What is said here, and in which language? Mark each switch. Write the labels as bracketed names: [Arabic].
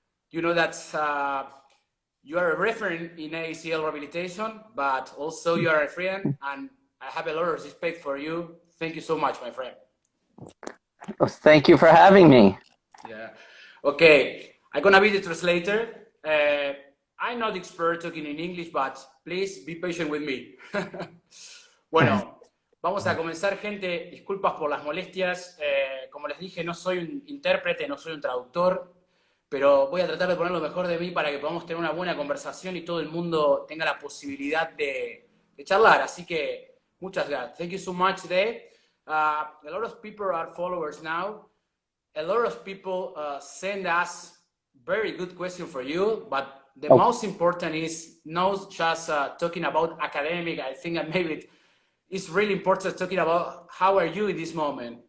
[English] You know that you are a referent in ACL rehabilitation, but also you are a friend, and I have a lot of respect for you. Thank you so much, my friend. Well, thank you for having me. Yeah. Okay, I'm gonna be the translator. I'm not expert talking in English, but please be patient with me. [Spanish] Bueno, vamos a comenzar, gente. Disculpas por las molestias. Como les dije, no soy un intérprete, no soy un traductor, pero voy a tratar de poner lo mejor de mí para que podamos tener una buena conversación y todo el mundo tenga la posibilidad de charlar. Así que, muchas gracias. [English] Thank you so much, [Spanish] Dave. [English] A lot of people are followers now. A lot of people send us very good question for you, but the most important is not just talking about academic. I think that maybe it's really important talking about how are you in this moment.